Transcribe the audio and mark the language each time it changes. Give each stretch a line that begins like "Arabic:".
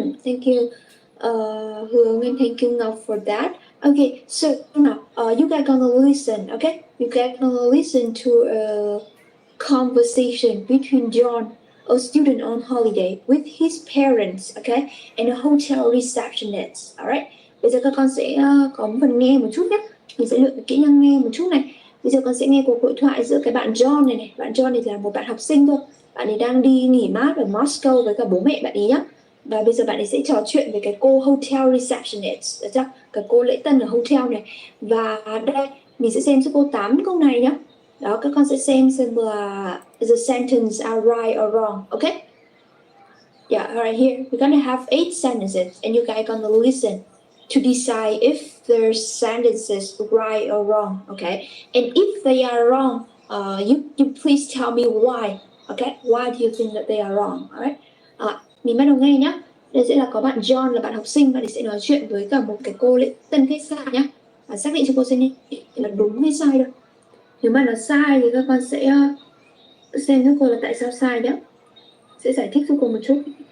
English: Thank you, Hương, and thank you, Ngọc, for that. Okay, so now, you guys gonna listen. Okay, you guys gonna listen to a conversation between John, a student on holiday, with his parents, okay, and a hotel receptionist. Alright.
Vietnamese: Bây giờ các con sẽ có một phần nghe một chút nhé. Mình sẽ luyện kỹ năng nghe một chút này. Bây giờ con sẽ nghe cuộc hội thoại giữa cái bạn John này. Bạn John này là một bạn học sinh thôi. Bạn ấy đang đi nghỉ mát ở Moscow với cả bố mẹ bạn ấy nhá. Và bây giờ bạn ấy sẽ trò chuyện với cái cô hotel receptionist, được chưa? Cái cô lễ tân ở hotel này. Và đây mình sẽ xem cho cô 8 câu này nhá. Đó, các con sẽ xem là
English: the sentence are right or wrong, okay? Yeah, all right, here we're gonna have 8 sentences and you guys gonna listen to decide if the sentences right or wrong, okay? And if they are wrong, you please tell me why, okay? Why do you think that they are wrong, alright?
Vietnamese: Mình bắt đầu nghe nhá. Đây sẽ là có bạn John là bạn học sinh, bạn ấy sẽ nói chuyện với cả một cái cô lễ tân khách sạn nhá. Và xác định cho cô xem đi là đúng hay sai đâu. Nếu mà nó sai thì các con sẽ xem giúp cô là tại sao sai nhé. Sẽ giải thích giúp cô một chút.